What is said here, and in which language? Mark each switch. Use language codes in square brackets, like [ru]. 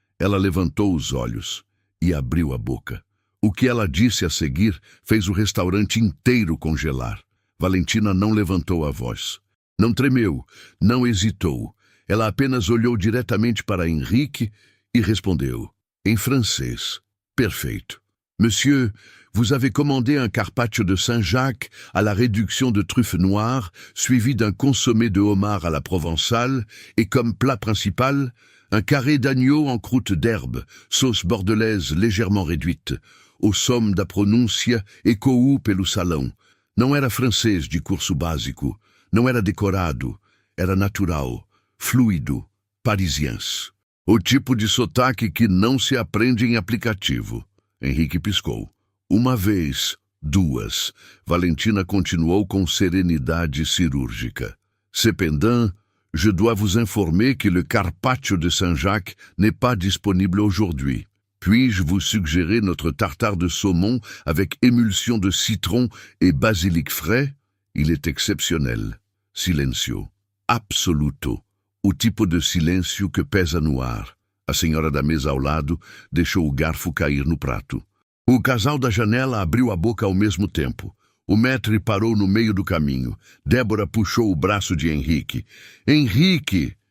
[pt] Ela levantou os olhos e abriu a boca. O que ela disse a seguir fez o restaurante inteiro congelar. Valentina não levantou a voz. Não tremeu, não hesitou. Ela apenas olhou diretamente para Henrique e respondeu, em francês. Perfeito. [fr] Monsieur, vous avez commandé un carpaccio de Saint-Jacques à la réduction de truffes noires, suivi d'un consommé de homard à la provençale, et comme plat principal, un carré d'agneau en croûte d'herbe, sauce bordelaise légèrement réduite. [pt] O som da pronúncia ecoou pelo salão. Não era francês de curso básico, não era decorado, era natural, fluido, parisiense. O tipo de sotaque que não se aprende em aplicativo. Henrique piscou. Uma vez, duas. Valentina continuou com serenidade cirúrgica. [fr] Cependant, je dois vous informer que le carpaccio de Saint-Jacques n'est pas disponible aujourd'hui. Puis-je vous suggérer notre tartare de saumon avec émulsion de citron et basilic frais? Il est exceptionnel. [pt] Silêncio. Absoluto. O tipo de silêncio que pesa no ar. A senhora da mesa ao lado deixou o garfo cair no prato. O casal da janela abriu a boca ao mesmo tempo. O maître parou no meio do caminho. Débora puxou o braço de Henrique. Henrique!